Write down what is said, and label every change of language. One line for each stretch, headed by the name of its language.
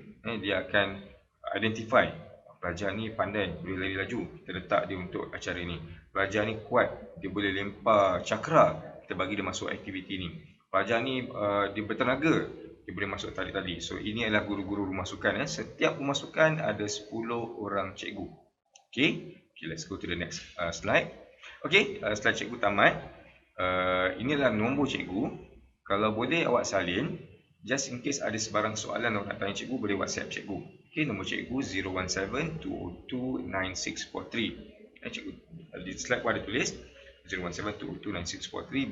Malay: Dia akan identify pelajar ni pandai, boleh lari laju, kita letak dia untuk acara ni. Pelajar ni kuat, dia boleh lempar cakra, kita bagi dia masuk aktiviti ni. Pelajar ni dia bertenaga, dia boleh masuk tali-tali. So ini adalah guru-guru rumah sukan. Setiap rumah sukan ada 10 orang cikgu.
English: Okay, let's go to the next slide.
Malay: Okay, slide cikgu tamat. Ini adalah nombor cikgu. Kalau boleh awak salin,
English: just in case
Malay: ada sebarang soalan awak nak tanya cikgu, boleh WhatsApp cikgu. Okay, nombor cikgu 017-202-9643. Cikgu di slide pun ada tulis 017-202-9643.